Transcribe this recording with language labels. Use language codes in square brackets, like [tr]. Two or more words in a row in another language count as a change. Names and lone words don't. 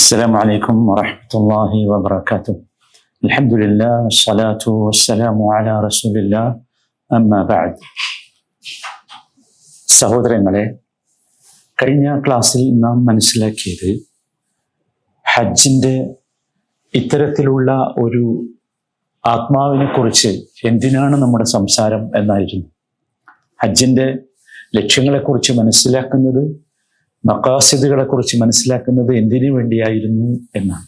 [ar] السلام عليكم ورحمة الله وبركاته. الحمد لله والصلاة والسلام على رسول الله. أما بعد. [ml] സഹോദരങ്ങളെ, കഴിഞ്ഞ ക്ലാസ്സിൽ നാം മനസ്സിലാക്കിയത് ഹജ്ജിൻ്റെ ഇത്തരത്തിലുള്ള ഒരു ആത്മാവിനെ കുറിച്ച് എന്തിനാണ് നമ്മുടെ സംസാരം എന്നായിരുന്നു. ഹജ്ജിൻ്റെ ലക്ഷ്യങ്ങളെക്കുറിച്ച് മനസ്സിലാക്കുന്നത്, മഖാസിദുകളെ കുറിച്ച് മനസ്സിലാക്കുന്നത് എന്തിനു വേണ്ടിയായിരുന്നു എന്നാണ്.